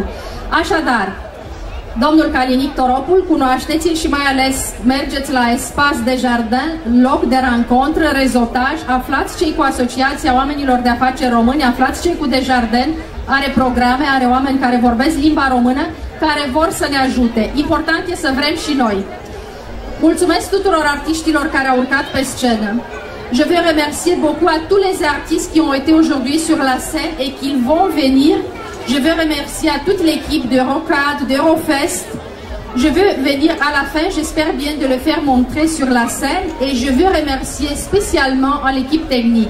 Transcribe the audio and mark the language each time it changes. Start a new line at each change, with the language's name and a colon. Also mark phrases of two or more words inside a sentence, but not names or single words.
Romanian: Așadar, domnul Calinic Toropul, cunoașteți-l și mai ales mergeți la Espace de Jardin, loc de rencontră, rezotaj, aflați cei cu Asociația Oamenilor de Afaceri Români, aflați cei cu Desjardins, are programe, are oameni care vorbesc limba română, care vor să ne ajute. Important e să vrem și noi. Mulțumesc tuturor artiștilor care au urcat pe scenă.
French: Je veux remercier beaucoup à tous les artistes qui ont été aujourd'hui sur la scène et qui vont venir. Je veux remercier à toute l'équipe de Rocade, de Eurofest. Je veux venir à la fin, j'espère bien de le faire montrer sur la scène, et je veux remercier spécialement à l'équipe technique.